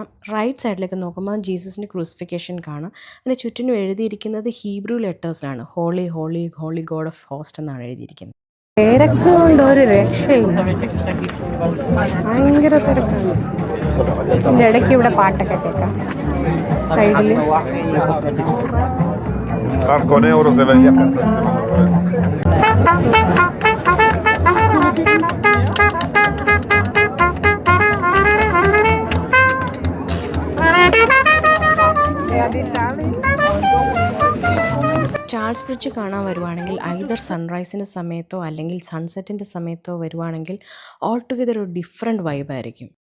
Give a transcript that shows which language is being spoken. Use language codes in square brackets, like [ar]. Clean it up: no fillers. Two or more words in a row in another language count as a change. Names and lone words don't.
[en] right side [ml] നോക്കുമ്പോൾ ജീസസിൻ്റെ ക്രൂസിഫിക്കേഷൻ കാണാം. അതിന് ചുറ്റിനും എഴുതിയിരിക്കുന്നത് [en] Hebrew letters. holy holy holy God of host [ml] എന്നാണ് എഴുതിയിരിക്കുന്നത്. തിരക്ക് കൊണ്ട് ഒരു രക്ഷയില്ല, ഭയങ്കര തിരക്കാണ്. ഇതിൻ്റെ ഇടയ്ക്ക് ഇവിടെ പാട്ടൊക്കെ കേൾക്കാം സൈഡിൽ. [es] Con euro se veía. [ml] ചാൾസ് ബ്രിഡ്ജ് കാണാൻ വരുവാണെങ്കിൽ [en] either sunrise [ml] സമയത്തോ അല്ലെങ്കിൽ സൺസെറ്റിൻ്റെ സമയത്തോ വരുവാണെങ്കിൽ [en] all together [ml] ഒരു [en] different vibe.